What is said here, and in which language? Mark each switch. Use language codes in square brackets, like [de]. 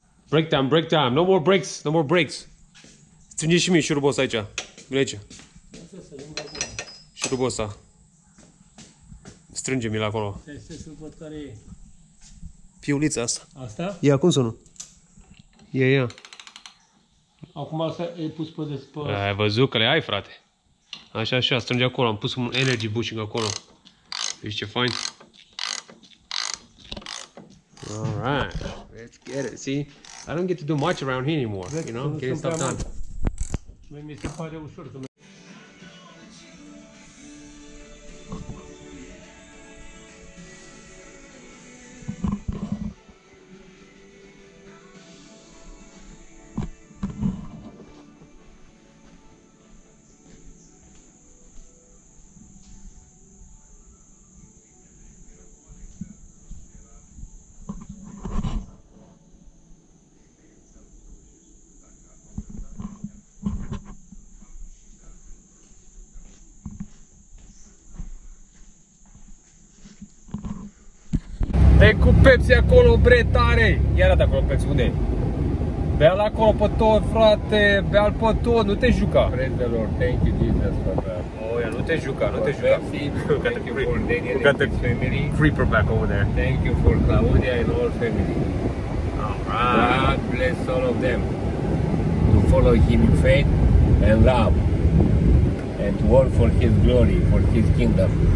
[en] Break time, no more breaks. [ro] Strânge și mie șurubul ăsta aici. Vine aici. Șurubul ăsta. Strânge-mi-l acolo. Stai să văd care e. Piulița asta. Asta? Ia, cum să nu? Ia. Acum asta e pus pe despăr. Ai văzut că le ai, frate. Așa, strânge acolo. Am pus un energy bushing acolo. Ești ce fain. [en] All right, let's get it. See, I don't get to do much around here anymore. You know, getting stuff done. [ro] Mi se pare ușor să Dă cu Pepsi acolo, bre, tare! Ia arată acolo Pepsi, unde e? Bea-l acolo pe tot, frate, bea-l pe tot, nu te juca! [en] Praise the Lord, thank you Jesus for that. Oh, yeah, [ro] nu te juca, nu te juca. [en] Pepsi, thank you for Daniel got and his family. creeper back over there. Thank you for Claudia and all family. Alright. God bless all of them to follow Him in faith and love and to work for His glory, for His kingdom.